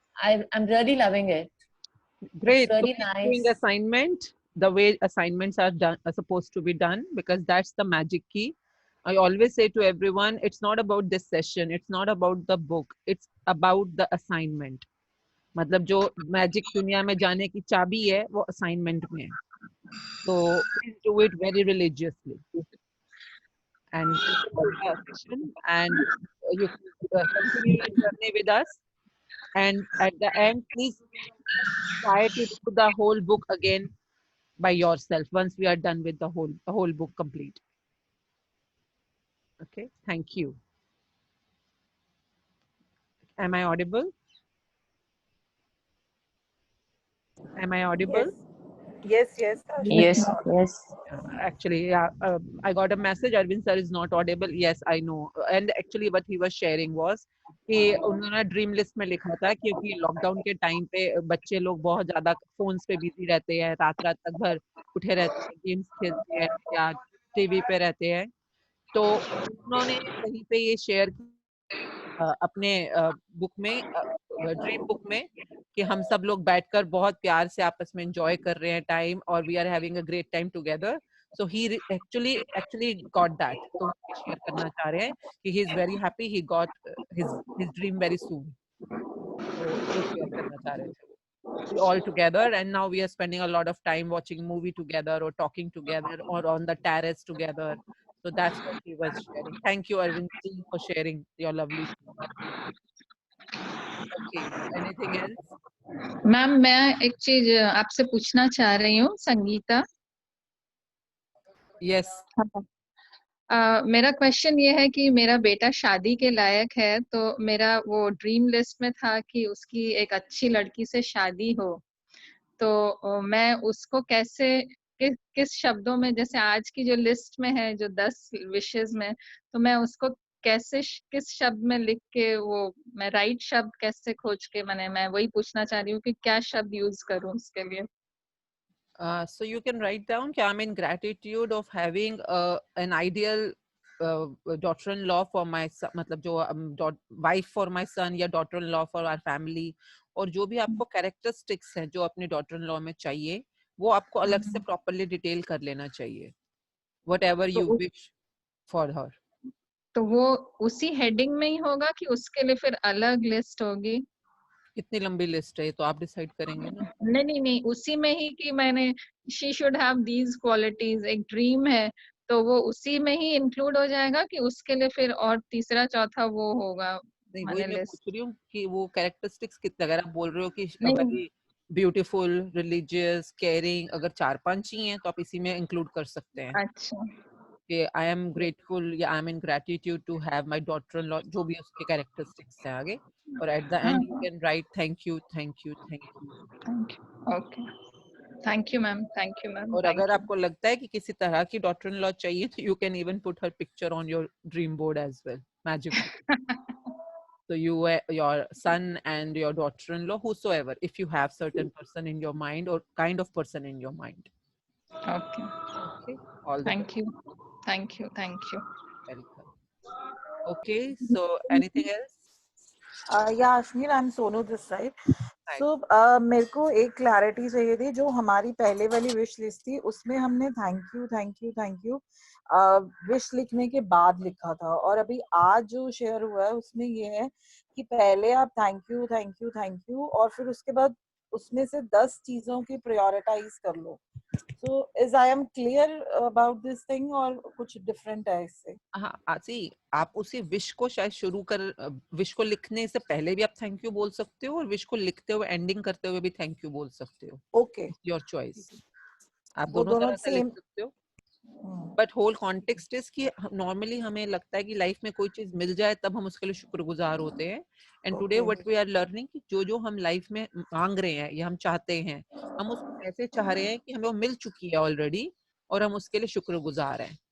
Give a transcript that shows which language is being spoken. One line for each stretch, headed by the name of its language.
English: I'm really loving it. Great. It's really So keep nice. doing assignment the way assignments are supposed to be done, because that's the magic key. I always say to everyone, it's not about this session, it's not about the book, it's about the assignment.
Hindi: मतलब जो magic दुनिया में जाने की चाबी है वो assignment में है.
English: So please do it very religiously and the session, and you continue your journey with us. And at the end, please try to do the whole book again by yourself once we are done with the whole book complete. Okay, thank you. Am I audible? Am I audible? Yes. Yes. Actually, yeah, I got a message, Arvind sir is not audible. Yes, I know. And actually what he was sharing was
Hindi: कि उन्होंने dream list में लिखा था क्योंकि lockdown के time पे बच्चे लोग बहुत ज्यादा फोन्स पे बिजी रहते हैं, रात रात तक भर उठे रहते हैं, गेम्स खेलते हैं या टीवी पे रहते हैं. तो उन्होंने कहीं पे ये शेयर अपने बुक में, ड्रीम बुक में, कि हम सब लोग बैठकर बहुत प्यार से आपस में एंजॉय कर रहे हैं टाइम, और
English: We are having a great time together. So he actually got that.
Hindi: तो शेयर करना चाह रहे हैं कि
English: He is very happy, he got his dream very soon.
Hindi: तो जो शेयर करना चाह रहे थे वो
English: all together, and now we are spending a lot of time watching movie together or talking together or on the terrace together. So that's what he was sharing. Thank you, Arvind ji, for sharing your lovely story. Okay, anything else?
Hindi: Ma'am मैं एक चीज आपसे पूछना चाह रही हूँ Sangeeta.
English: Yes.
Hindi: मेरा question ये है कि मेरा बेटा शादी के लायक है, तो मेरा वो ड्रीम लिस्ट में था कि उसकी एक अच्छी लड़की से शादी हो। तो मैं उसको कैसे किस शब्दों में, जैसे आज की जो लिस्ट में है जो 10 विशेस में, तो मैं उसको कैसे किस शब्द में लिख के वो मैं राइट शब्द कैसे खोज के मैं वही पूछना चाह रही हूँ कि क्या शब्द यूज करूँ उसके लिए।
English: So you can write down कि I'm in gratitude of having an ideal daughter-in-law for my son,
Hindi: मतलब जो
English: wife for my son या daughter-in-law for our family,
Hindi: और जो भी आपको characteristics हैं जो अपने daughter-in-law में चाहिए वो आपको अलग से properly detail कर लेना चाहिए,
English: whatever you wish for her.
Hindi: तो वो उसी हेडिंग में ही होगा कि उसके लिए फिर अलग लिस्ट होगी? कितनी लंबी लिस्ट है तो आप डिसाइड करेंगे ना। नहीं उसी में ही कि मैंने
English: she should have these qualities,
Hindi: एक ड्रीम है तो वो उसी में ही इंक्लूड हो जाएगा कि उसके लिए फिर और तीसरा चौथा वो होगा? नहीं वही मैं लिस्ट पूछ रही हूँ कि वो कैरेक्टरिस्टिक्स कितने, अगर आप बोल रहे हो कि नहीं वेरी ब्यूटीफुल, रिलीजियस, केयरिंग, अगर 4-5 ही हैं तो आप इसी में इंक्लूड कर सकते हैं अच्छा
English: कि I am grateful या I am in gratitude to have my daughter in law,
Hindi: जो भी उसके कैरेक्टरिस्टिक्स हैं आगे,
English: और at the end you can write thank you thank you thank you. Okay thank you ma'am, thank you ma'am.
Hindi: और अगर आपको लगता है कि किसी तरह की डॉटर इन लॉ चाहिए तो
English: You can even put her picture on your dream board as well, magic. So you, your son and your daughter-in-law, whosoever, if you have certain person in your mind or kind of person in your mind. Okay. Okay. All the Thank you. Thank you. Thank you. welcome. Okay. So anything else? Yeah, Ashmil, I'm Sonu this side.
Hindi: So मेरे को एक clarity चाहिए थी। जो हमारी पहले वाली wish list थी उसमें हमने थैंक यू विश लिखने के बाद लिखा था, और अभी आज जो शेयर हुआ है उसमें ये है कि पहले आप थैंक यू और फिर उसके बाद उसमें से 10 चीजों की प्रायोरिटाइज कर लो।
English: So is I am clear about this thing
Hindi: और कुछ डिफरेंट है इससे? हाँ आसी, आप उसी विश को शायद शुरू कर, विश को लिखने से पहले भी आप थैंक यू बोल सकते हो और विश को लिखते हुए एंडिंग करते हुए भी थैंक यू बोल सकते हो।
English: okay, your choice, आप
Hindi: वो दोनों तरह से लिख
English: Same.
Hindi: सकते हो।
English: but whole context is
Hindi: कि नॉर्मली हमें लगता है कि लाइफ में कोई चीज मिल जाए तब हम उसके लिए शुक्रगुजार होते हैं,
English: and today what we are learning
Hindi: कि जो हम लाइफ में मांग रहे हैं या हम चाहते हैं, हम उसको ऐसे चाह रहे हैं कि हमें वो मिल चुकी है ऑलरेडी और हम उसके लिए शुक्रगुजार हैं।